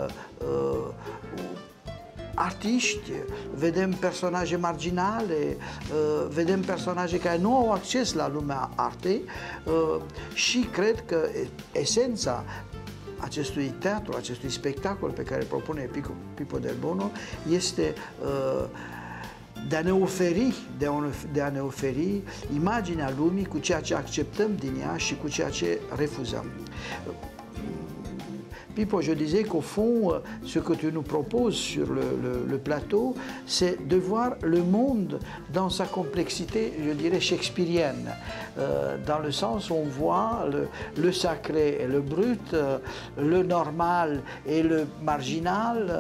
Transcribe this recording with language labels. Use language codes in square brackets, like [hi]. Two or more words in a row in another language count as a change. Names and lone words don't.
[ro] artiști, vedem personaje marginale, vedem personaje care nu au acces la lumea artei și cred că esența acestui teatru, acestui spectacol pe care propune Pippo Del Bono este de a ne oferi imaginea lumii cu ceea ce acceptăm din ea și cu ceea ce refuzăm. [fr] Pippo, je disais qu'au fond, ce que tu nous proposes sur le plateau, c'est de voir le monde dans sa complexité, je dirais, shakespearienne, dans le sens où on voit le sacré et le brut, le normal et le marginal.